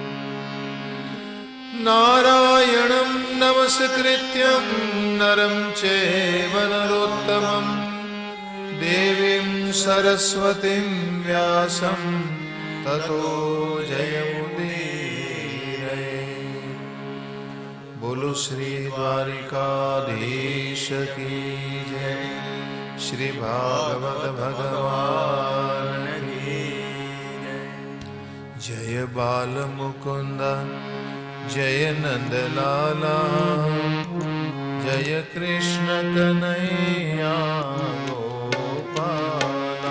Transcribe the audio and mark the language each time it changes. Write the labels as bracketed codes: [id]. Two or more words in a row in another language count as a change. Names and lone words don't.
[sa] नारायणं नमस्कृत्यं नरं चैव नरोत्तमं देवीं सरस्वतीं व्यासं ततो जयमुदीरये। [hi] बोलो श्री द्वारिकाधीश की जय, श्री भागवत भगवान की जय। बाल मुकुंद जय नंदलाला, जय कृष्ण कन्हैया गोपाला।